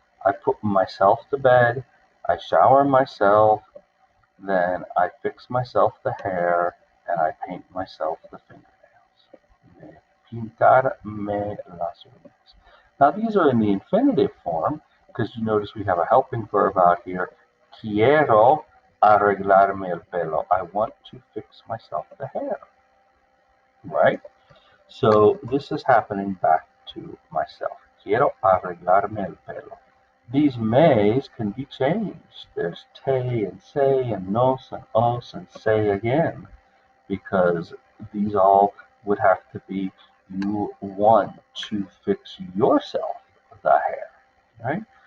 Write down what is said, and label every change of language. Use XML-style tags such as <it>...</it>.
<en>I put myself to bed, I shower myself, then I fix myself the hair, and I paint myself the fingernails.</en> <es>Pintarme las uñas.</es> <en>Now these are in the infinitive form, because you notice we have a helping verb out here.</en> <es>Quiero arreglarme el pelo.</es> <en>I want to fix myself the hair, right? So this is happening back to myself.</en> <es>Quiero arreglarme el pelo.</es> <en>These mays can be changed. There's te and say and nos and os and say again, because these all would have to be you want to fix yourself the hair, right?</en>